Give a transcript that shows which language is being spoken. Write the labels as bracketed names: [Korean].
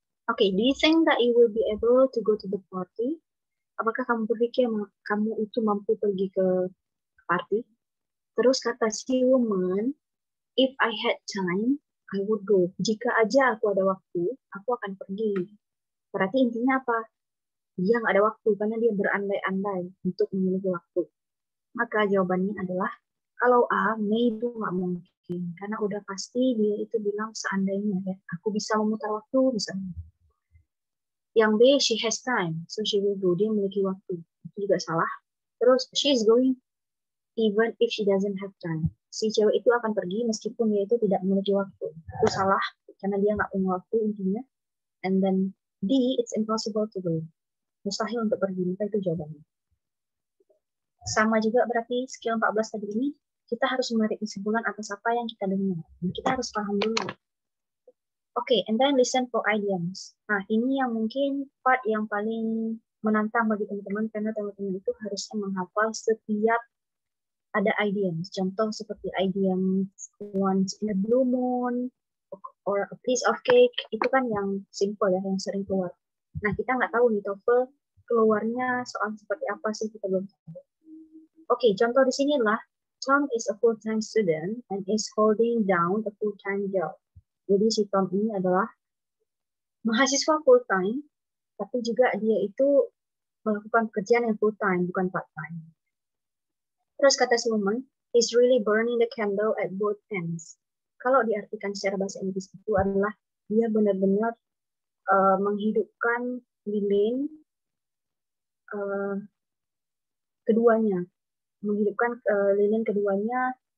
[English] Okay, do you think that you will be able to go to the party? [Indonesian] Apakah kamu berpikir kamu itu mampu pergi ke party? Terus kata si [English] woman, if I had time, I would go. [Indonesian] Jika aja aku ada waktu, aku akan pergi. Berarti intinya apa? Dia nggak ada waktu karena dia berandai-andai untuk memiliki waktu. Maka jawabannya adalah kalau A, Mei itu nggak mungkin karena udah pasti dia itu bilang seandainya ya, aku bisa memutar waktu bisa. Yang B, [English] she has time, so she will go. [Indonesian] Dia memiliki waktu. Itu juga salah. Terus [English] she is going even if she doesn't have time. [Indonesian] Si cewek itu akan pergi meskipun dia itu tidak memiliki waktu. Itu salah karena dia nggak punya waktu intinya. [English] And then D, it's impossible to go. [Indonesian] Mustahil untuk pergi, maka itu jawabannya. Sama juga berarti skill 14 tadi ini, kita harus menarik kesimpulan atas apa yang kita dengar. Dan kita harus paham dulu. Oke, [English] and then listen for idioms. [Indonesian] Nah, ini yang mungkin part yang paling menantang bagi teman-teman, karena teman-teman itu harusnya menghafal setiap ada idioms. Contoh seperti idiom [English] once in a blue moon, or a piece of cake, [Indonesian] itu kan yang simple ya, yang sering keluar. Nah, kita nggak tahu di TOEFL keluarnya soal seperti apa sih, kita belum tahu. Oke, contoh di sini adalah [English] Tom is a full-time student and is holding down a full-time job. [Indonesian] Jadi si Tom ini adalah mahasiswa full-time, tapi juga dia itu melakukan pekerjaan yang full-time, bukan part-time. Terus kata si [English] woman, is really burning the candle at both ends. [Indonesian] Kalau diartikan secara bahasa Inggris itu adalah dia benar-benar menghidupkan lilin keduanya, menghidupkan lilin keduanya.